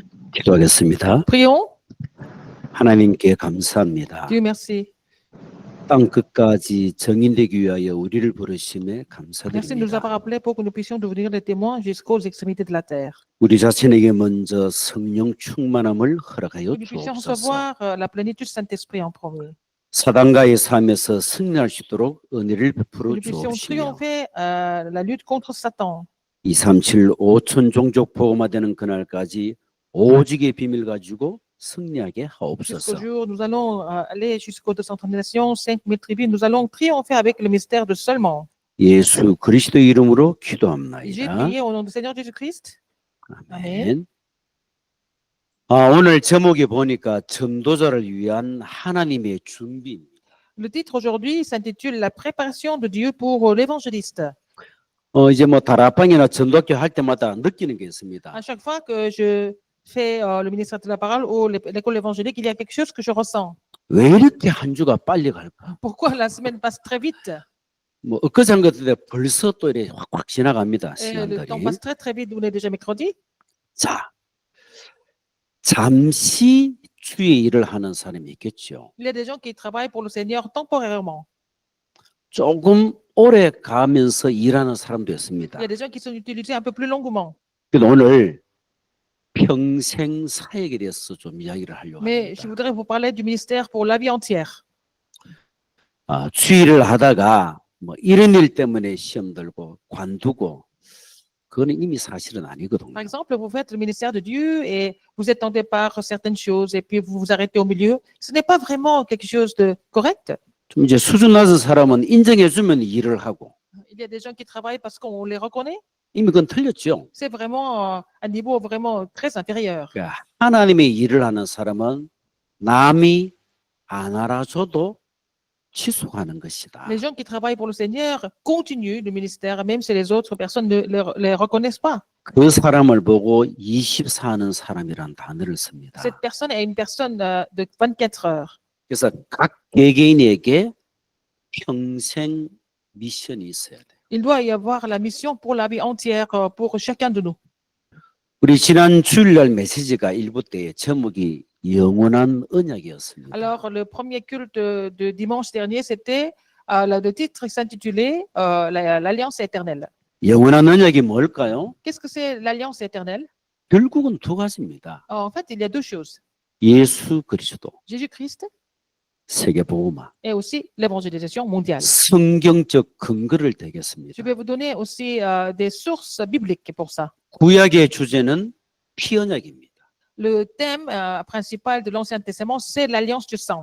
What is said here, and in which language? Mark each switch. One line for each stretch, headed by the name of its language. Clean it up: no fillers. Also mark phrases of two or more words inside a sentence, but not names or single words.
Korean: 기도하겠습니다.
French: Prions.
Korean: 하나님께 감사합니다.
French: Dieu merci.
Korean: 땅 끝까지 정인되기 위하여 우리를 부르심에
French: Merci de nous avoir
Korean: 감사드립니다.
French: appelés pour que nous puissions devenir des témoins jusqu'aux extrémités de la terre.
Korean: 우리 자신에게 먼저 성령 충만함을 허락하여
French: Que nous puissions
Korean: 주옵소서.
French: recevoir la plénitude du Saint-Esprit en premier.
Korean: 사단과의 싸움에서 승리할 수 있도록 은혜를
French: Que
Korean: 베풀어
French: nous puissions
Korean: 주옵시며
French: triompher la lutte contre Satan.
Korean: 237 5천 종족 복음화되는 그날까지 오직의 비밀 가지고 승리하게
French: Jusqu'au
Korean: 하옵소서.
French: jour, nous allons aller jusqu'aux 230 nations, 5000 tribus. Nous allons triompher avec le mystère de seulement.
Korean: 예수 그리스도의 이름으로
French: J'ai
Korean: 기도합나이다.
French: prié au nom du Seigneur Jésus-Christ.
Korean: 아멘. 오늘 제목이 보니까 전도자를 위한 하나님의 준비입니다.
French: Le titre aujourd'hui s'intitule La préparation de Dieu pour l'évangéliste.
Korean: 이제 뭐 다락방이나 전도학교 할 때마다 느끼는 게 있습니다.
French: À chaque fois que je fais le ministère de la parole ou l'école évangélique, il y a quelque chose que je ressens.
Korean: 왜 이렇게 한 주가 빨리 갈까?
French: Pourquoi la semaine passe très vite
Korean: 뭐 엊그제 같은데 벌써 또 이렇게 확확 지나갑니다.
French: et le temps
Korean: 시간들이.
French: passe très très vite. On est déjà mercredi.
Korean: 자, 잠시 주의 일을 하는 사람이 있겠죠.
French: Il y a des gens qui travaillent pour le Seigneur temporairement.
Korean: 조금 오래 가면서 일하는 사람도
French: Il
Korean: 있습니다.
French: y a des gens qui sont utilisés un peu plus longuement.
Korean: 그래서 오늘 평생 사역에 대해서 좀 이야기를 하려고
French: Mais je
Korean: 합니다.
French: voudrais vous parler du ministère pour la vie entière.
Korean: 주의를 하다가 뭐 이런 일 때문에 시험 들고 관두고 그거는 이미 사실은 아니거든요.
French: Par exemple, vous faites le ministère de Dieu et vous êtes tenté par certaines choses et puis vous vous arrêtez au milieu. Ce n'est pas vraiment quelque chose de correct.
Korean: 좀 이제 수준 낮은 사람은 인정해주면 일을 하고
French: Il y a des gens qui travaillent parce qu'on les reconnaît.
Korean: 이미 그건 틀렸죠.
French: C'est vraiment un niveau vraiment très inférieur.
Korean: 그러니까 하나님의 일을 하는 사람은 남이 안 알아줘도 지속하는 것이다.
French: Les gens qui travaillent pour le Seigneur continuent le ministère, même si les autres personnes ne les reconnaissent pas.
Korean: 그 사람을 보고 24하는 사람이란 단어를 씁니다.
French: Cette personne est une personne de 24 heures.
Korean: 그래서 각 개개인에게 평생 미션이 있어야 돼요.
French: Il doit y avoir la mission pour la vie entière pour chacun de nous.
Korean: 우리 지난 주일날 메시지가 일부 때의 제목이 영원한 언약이었습니다.
French: Alors, le premier culte de dimanche dernier, c'était le titre s'intitulait l'Alliance éternelle.
Korean: 영원한 언약이 뭘까요?
French: Qu'est-ce que c'est l'Alliance éternelle?
Korean: 결국은 두 가지입니다.
French: En fait, il y a deux choses.
Korean: 예수 그리스도,
French: Jésus-Christ
Korean: 세계복음화,
French: et aussi l'évangélisation mondiale.
Korean: 성경적 근거를
French: Je
Korean: 대겠습니다.
French: vais vous donner aussi des sources bibliques pour ça.
Korean: 구약의 주제는 피언약입니다.
French: Le thème principal de l'Ancien Testament, c'est l'Alliance du sang.